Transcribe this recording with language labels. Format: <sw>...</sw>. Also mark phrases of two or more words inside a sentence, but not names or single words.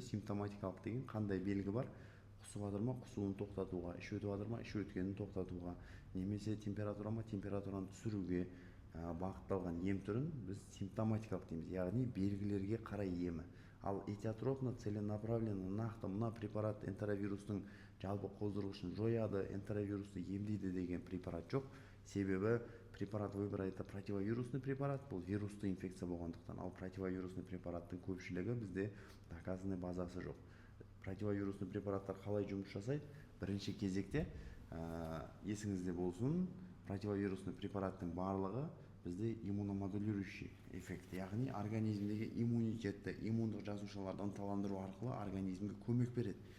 <kk>Симптоматикалық деген қандай белгі бар? Құсып жатыр ма, құсуын тоқтатуға, іш өтіп жатыр ма, іш өткенін тоқтатуға, немесе температура ма, температураны түсіруге бағытталған ем түрін біз симптоматикалық дейміз, яғни белгілерге қарай емі. Ал</kk> <ru>этиотропно, целенаправленно,</ru> <kk>нақты мына препарат энтеровирустың жалпы қоздырғышын жояды, энтеровирусты емдейді деген препарат жоқ.</kk> <ru>Себебі препарат выбора это противовирусный препарат,</ru> <kk>бұл вирусты инфекция болғандықтан, ал противовирусный препараттың көпшілігі бізде доказанный базасы жоқ. Противовирусный препараттар қалай жұмыс жасайды? Бірінші кезекте есіңізде болсын, противовирусный препараттың барлығы бізде</kk> <ru>иммуномодулирующий эффект,</ru> <kk>яғни организмдегі иммунитетті, иммундық жасушаларды ынталандыру арқылы организмге көмек береді.</kk>